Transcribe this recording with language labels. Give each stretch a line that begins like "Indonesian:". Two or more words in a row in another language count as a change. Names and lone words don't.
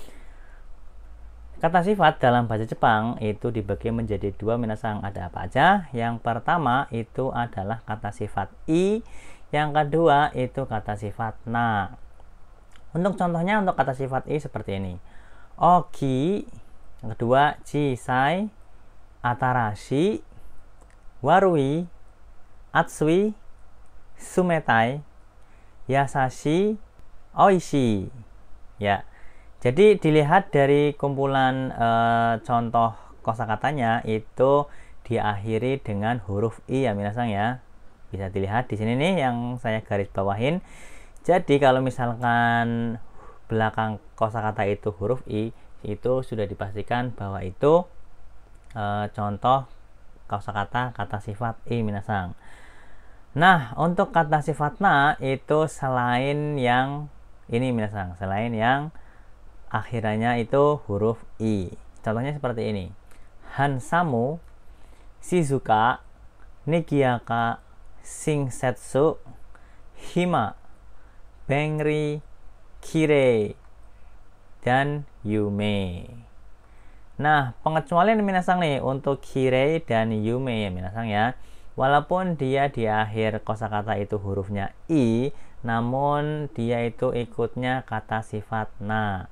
Indonesian: Kata sifat dalam bahasa Jepang itu dibagi menjadi dua minasang. Ada apa aja? Yang pertama itu adalah kata sifat i, yang kedua itu kata sifat na. Untuk contohnya untuk kata sifat i seperti ini.
Japanese: 大きい,
Indonesian: yang kedua
Japanese: 小さい、新しい、悪い、暑い、冷たい、優しい、美味しい.
Indonesian: Ya. Jadi dilihat dari kumpulan contoh kosakatanya itu diakhiri dengan huruf i ya minasang ya. Bisa dilihat di sini nih yang saya garis bawahin. Jadi kalau misalkan belakang kosakata itu huruf i, itu sudah dipastikan bahwa itu contoh kosakata kata sifat i minasang. Nah, untuk kata sifat na itu selain yang ini minasang, selain yang akhirnya itu huruf i. Contohnya seperti ini.
Japanese: ハンサム、静か、賑やか、親切、暇、便利、綺麗,
Indonesian: dan yume. Nah, pengecualian minasang nih untuk kirei dan yume ya minasang ya. Walaupun dia di akhir kosakata itu hurufnya i, namun dia itu ikutnya kata sifat na.